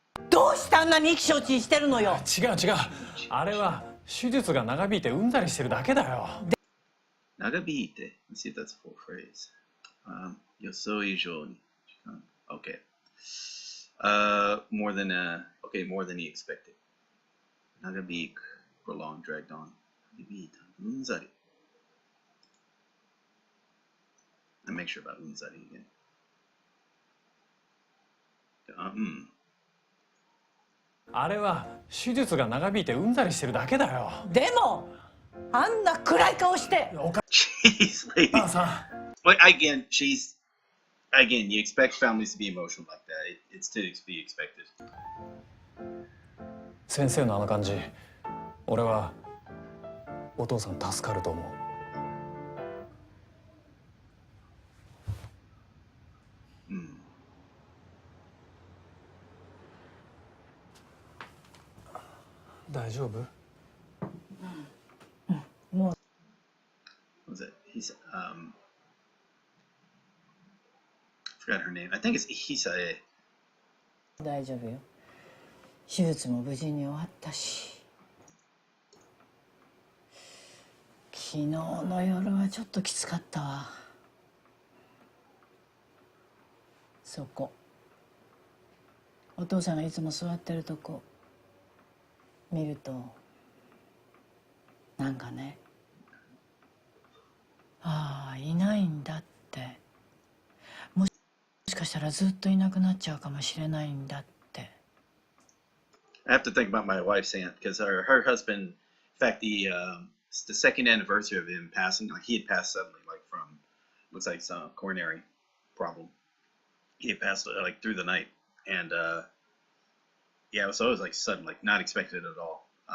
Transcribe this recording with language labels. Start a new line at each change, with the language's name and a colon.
Japanese: どうしてあんなに意気消沈してるのよ。違う。あれは手術が長引いてうんざりしてるだけだよ。長引いて。
English: Let's see if that's a full phrase.
Japanese: 予想以上に。
English: Okay. More than he expected.
Japanese: 長引く。
English: Prolonged, dragged on.
Japanese: 長引いた。うんざり。
English: I make sure about うんざり again.
Japanese: あれは手術が長引いてうんざりしてるだけだよ。でもあんな暗い顔して。
English: Jeez, lady.
Japanese: 母さん。
English: But again, you expect families to be emotional like that. It's to be expected.
Japanese: 先生のあの感じ、俺はお父さん助かると思う。大丈夫？もう。
English: What was it? Forgot her name. I think it's Hisae.
Japanese: 大丈夫よ。手術も無事に終わったし。昨日の夜はちょっときつかったわ。そこ。お父さんがいつも座ってるとこ見るとなんかね、ああいないんだって、もしかしたらずっといなくなっちゃうかもしれないんだって。
English: I have to think about my wife's aunt because her husband, in fact, the second anniversary of him passing, like he had passed suddenly, like from looks like some coronary problem. He had passed like through the night, and yeah, so it was like sudden, like not expected at all.